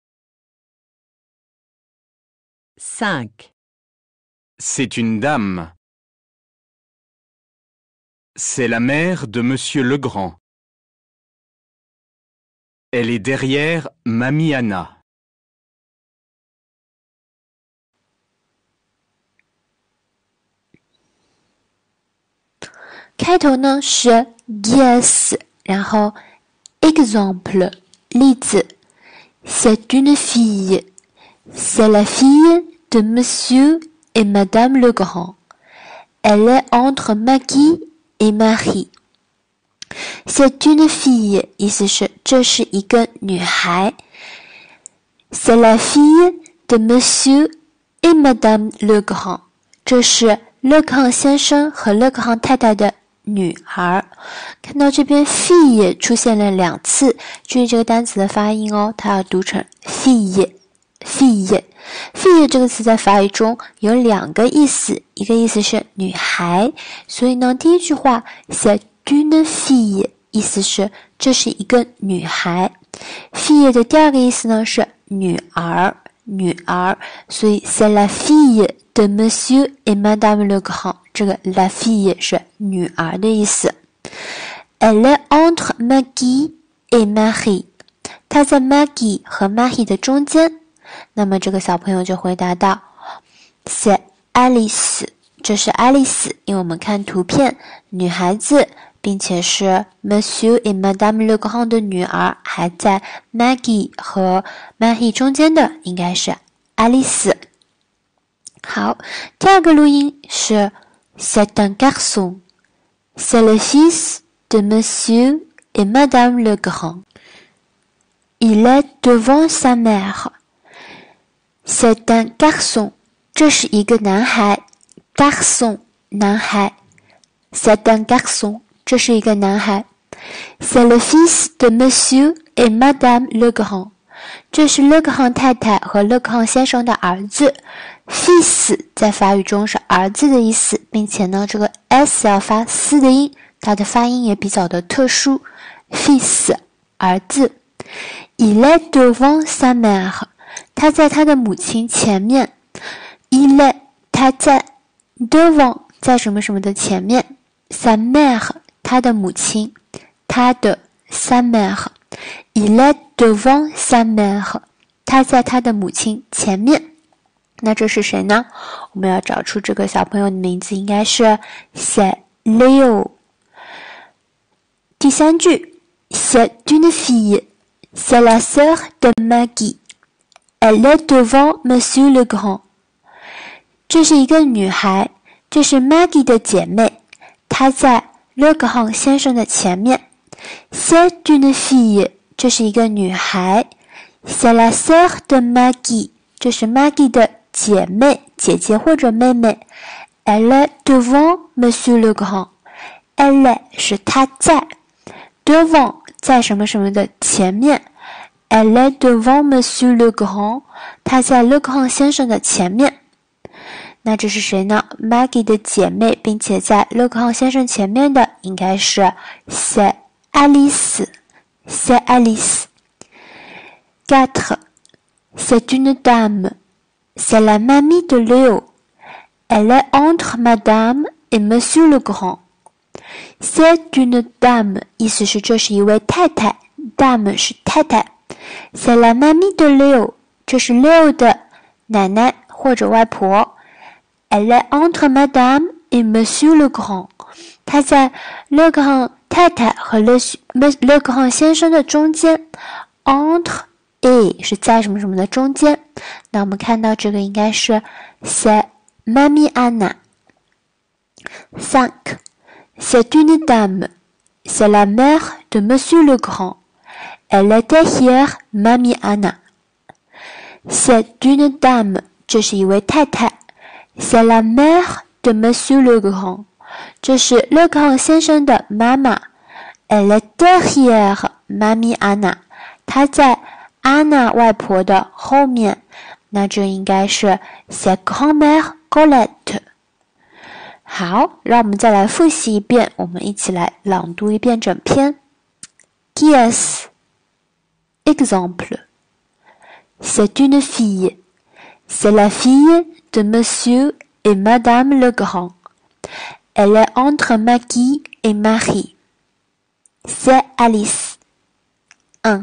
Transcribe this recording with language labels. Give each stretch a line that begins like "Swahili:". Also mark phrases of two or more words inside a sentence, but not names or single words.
French: 5. C'est une dame. C'est la mère de Monsieur Legrand. Elle est derrière Mamie Anna.
Chinese: 开头呢是 yes， 然后 exemple 例子
French: C'est une fille. C'est la fille de Monsieur et Madame Legrand. Elle est entre Maggie et Marie. C'est une fille
Chinese: 意思是这是一个女孩。
French: C'est la fille de Monsieur et Madame Legrand.
Chinese: 这是勒康先生和勒康太太的女儿。看到这边 fille 出现了2次，注意这个单词的发音哦，它要读成
French: fille fille。
Chinese: fille 这个词在法语中有2个意思，一个意思是女孩，所以呢第一句话
French: c'est une fille
Chinese: 意思是这是一个女孩。 fille 的第二个意思呢是女儿，所以
French: c'est la fille de Monsieur et Madame Legrand，
Chinese: 这个
French: la fille
Chinese: 是女儿的意思。
French: Elle est entre Maggie et Marie，
Chinese: 她在 Maggie 和 Marie 的中间。那么这个小朋友就回答到
French: c'est Alice，
Chinese: 这是 Alice， 因为我们看图片女孩子，并且是
French: Monsieur et Madame Legrand
Chinese: 的女儿，还在 Maggie 和 Marie 中间的应该是 Alice。好，第二个录音是
French: C'est un garçon. C'est le fils de Monsieur et Madame Legrand. Il est devant sa mère. C'est un garçon.
Chinese: 这是一个男孩 garçon 男孩
French: C'est un garçon.
Chinese: 这是一个男孩。
French: C'est le fils de Monsieur et Madame Legrand.
Chinese: 这是勒克汉太太和勒克汉先生的儿子。 fils 在法语中是儿子的意思，并且呢这个 s 要发嘶的音，它的发音也比较的特殊。 fils 儿子。
French: Il est devant sa mère，
Chinese: 他在他的母亲前面。
French: Il est
Chinese: 他在 devant 在什么什么的前面。
French: sa mère
Chinese: 他的母亲，他的
French: sa mère。 Il est devant sa mère，
Chinese: 他在他的母亲前面。那这是谁呢？我们要找出这个小朋友的名字，应该是
French: c'est Léo。第3句 c'est une fille， c'est la sœur de Maggie， Elle est devant Monsieur le Grand。
Chinese: 这是一个女孩，这是 Maggie 的姐妹，她在 Le Grand 先生的
French: 前面。C'est une fille，
Chinese: 这是一个女孩。
French: C'est la sœur de Maggie，
Chinese: 这是 Maggie 的姐妹，姐姐或者妹妹。
French: Elle est devant Monsieur le Grand。Elle est
Chinese: 是她在
French: devant
Chinese: 在什么什么的前面。
French: Elle est devant Monsieur le Grand，
Chinese: 她在 Le Grand 先生的前面。那这是谁呢？ Maggie 的姐妹，并且在 Le Grand 先生前面的应该是
French: C'est Alice。C'est Alice。
Chinese: 4.
French: C'est une dame. C'est la mamie de Léo. Elle est entre Madame et Monsieur le Grand. C'est une dame，
Chinese: 意思是这是一位太太 ，dame 是太太。
French: C'est la mamie de Léo，
Chinese: 这是 Léo 的奶奶或者外婆。
French: Elle est entre Madame et Monsieur le Grand，
Chinese: 她在 Le Grand 太太和 Le Grand 先生的中间。
French: Entre et
Chinese: 是在什么什么的中间。那我们看到这个应该是
French: C'est Mamie Anna。
Chinese: 5.
French: C'est une dame. C'est la mère de Monsieur le Grand. Elle est derrière Mamie Anna. C'est une dame.
Chinese: 这是一位太太。
French: C'est la mère de Monsieur le Grand.
Chinese: 这是 Le Grand 先生的妈妈。
French: Elle est derrière Mamie Anna.
Chinese: 她在 Anna 外婆的后面。那这应该是
French: C'est grand-mère Colette。
Chinese: 好，让我们再来复习一遍，我们一起来朗读一遍整篇。
French: Qui est-ce? Exemple. C'est une fille. C'est la fille de Monsieur et Madame le Grand. Elle est entre Maggie et Marie. C'est Alice. 1.